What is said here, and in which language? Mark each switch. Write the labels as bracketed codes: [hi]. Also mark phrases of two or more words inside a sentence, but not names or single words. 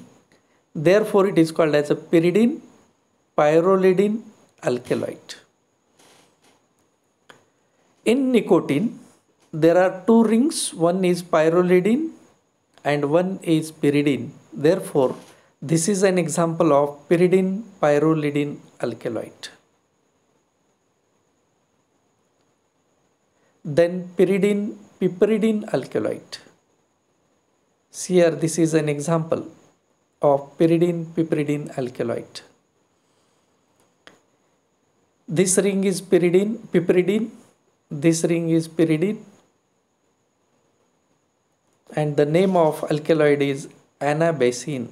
[en] Therefore, it is called as a pyridine pyrrolidine alkaloid. In nicotine, there are two rings, one is pyrrolidine and one is pyridine. Therefore, this is an example of pyridine pyrrolidine alkaloid. Then pyridine piperidine alkaloid. See here, this is an example of pyridine piperidine alkaloid. This ring is piperidine, this ring is pyridine, and the name of alkaloid is anabasine.